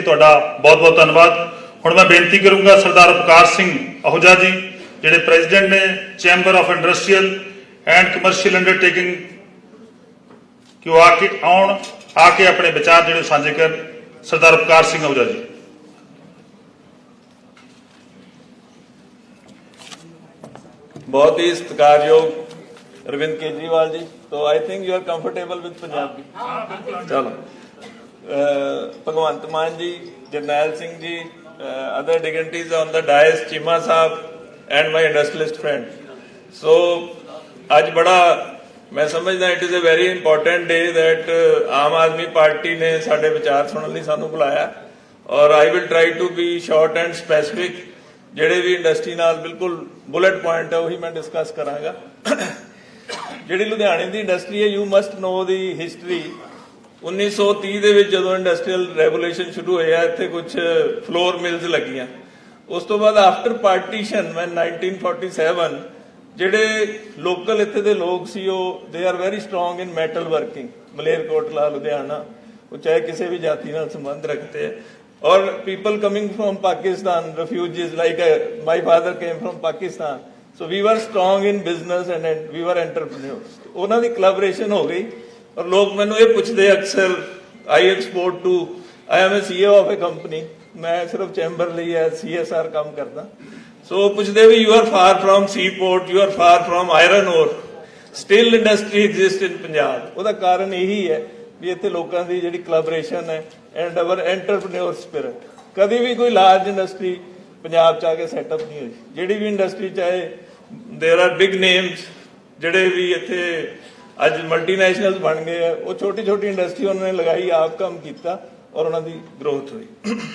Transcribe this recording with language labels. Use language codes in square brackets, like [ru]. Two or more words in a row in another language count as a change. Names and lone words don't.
[pa] ਤੁਹਾਡਾ ਬਹੁਤ ਬਹੁਤ ਧੰਨਵਾਦ। ਹੁਣ ਮੈਂ ਬੇਨਤੀ ਕਰੂੰਗਾ ਸਰਦਾਰ ਉਪਕਾਰ ਸਿੰਘ ਅਹੂਜਾ ਜੀ, ਜਿਹੜੇ ਪ੍ਰੈਜ਼ੀਡੈਂਟ ਨੇ ਚੈਂਬਰ ਆਫ ਇੰਡਸਟਰੀਅਲ ਐਂਡ ਕਮਰਸ਼ੀਅਲ ਅੰਡਰਟੇਕਿੰਗ, ਕਿ ਉਹ ਆ ਕੇ ਆਪਣੇ ਵਿਚਾਰ ਜਿਹੜੇ ਸਾਂਝੇ ਕਰਨ। ਸਰਦਾਰ ਉਪਕਾਰ ਸਿੰਘ ਅਹੂਜਾ ਜੀ। ਬਹੁਤ ਹੀ ਸਤਿਕਾਰਯੋਗ ਅਰਵਿੰਦ ਕੇਜਰੀਵਾਲ ਜੀ। [en] तो I think you are comfortable with Punjabi? चलो, भगवंत मान जी, जरनैल सिंह जी, other dignitaries on the dais, चीमा साहब and my industrialist friend. [pa] ਸੋ ਅੱਜ ਬੜਾ ਮੈਂ ਸਮਝਦਾ [en] it is a very important day that [pa] ਆਮ ਆਦਮੀ ਪਾਰਟੀ ਨੇ ਸਾਡੇ ਵਿਚਾਰ ਸੁਣਨੇ ਲਈ ਸਾਨੂੰ ਬੁਲਾਇਆ। [en] और I will try to be short and specific. [pa] ਜਿਹੜੇ ਵੀ ਇੰਡਸਟਰੀ ਨਾਲ ਬਿਲਕੁਲ [en] bullet point [pa] ਹੈ ਉਹੀ ਮੈਂ ਡਿਸਕਸ ਕਰਾਂਗਾ। ਜਿਹੜੀ ਲੁਧਿਆਣੇ ਦੀ ਇੰਡਸਟਰੀ ਹੈ, [en] you must know the history. [pa] 1930 ਦੇ ਵਿੱਚ ਜਦੋਂ [en] industrial revolution [pa] ਸ਼ੁਰੂ ਹੋਇਆ, ਇੱਥੇ ਕੁਝ [en] flour mills [pa] ਲੱਗੀਆਂ। ਉਸ ਤੋਂ ਬਾਅਦ [en] after partition [pa] ਮੈਂ 1947 ਜਿਹੜੇ ਲੋਕਲ ਇੱਥੇ ਦੇ ਲੋਕ ਸੀ, ਉਹ [en] they are very strong in metal working. [pa] ਮਲੇਰਕੋਟਲਾ, ਲੁਧਿਆਣਾ, ਉਹ ਚਾਹੇ ਕਿਸੇ ਵੀ ਜਾਤੀ ਨਾਲ ਸੰਬੰਧ [hi] रखते हैं। [en] और people coming from Pakistan, refugees, like my father came from Pakistan, so we were strong in business and we were entrepreneurs। [pa] ਉਹਨਾਂ ਦੀ collaboration ਹੋ ਗਈ। ਔਰ ਲੋਕ ਮੈਨੂੰ ਇਹ ਪੁੱਛਦੇ ਅਕਸਰ, [en] I export to, I am a CEO of a company, [pa] ਮੈਂ ਸਿਰਫ ਚੈਂਬਰ ਲਈ ਹੈ CSR ਕੰਮ ਕਰਦਾ। [en] ਸੋ [pa] ਪੁੱਛਦੇ ਵੀ [en] you are far from seaport, you are far from iron ore, still industry exists in Punjab। [pa] ਉਹਦਾ ਕਾਰਨ ਇਹੀ ਹੈ ਵੀ ਇੱਥੇ ਲੋਕਾਂ ਦੀ ਜਿਹੜੀ collaboration ਹੈ [en] and our entrepreneur spirit. [pa] ਕਦੀ ਵੀ ਕੋਈ [en] large industry [pa] ਪੰਜਾਬ 'ਚ ਆ ਕੇ ਸੈਟਅਪ ਨਹੀਂ ਹੋਈ। ਜਿਹੜੀ ਵੀ ਇੰਡਸਟਰੀ, ਚਾਹੇ [en] there are big names [pa] ਜਿਹੜੇ ਵੀ ਇੱਥੇ ਅੱਜ ਮਲਟੀਨੈਸ਼ਨਲਸ ਬਣ ਗਏ ਆ, ਉਹ ਛੋਟੀ ਛੋਟੀ ਇੰਡਸਟਰੀ ਉਹਨਾਂ ਨੇ ਲਗਾਈ, ਆਪ ਕੰਮ ਕੀਤਾ ਔਰ ਉਹਨਾਂ ਦੀ ਗਰੋਥ ਹੋਈ।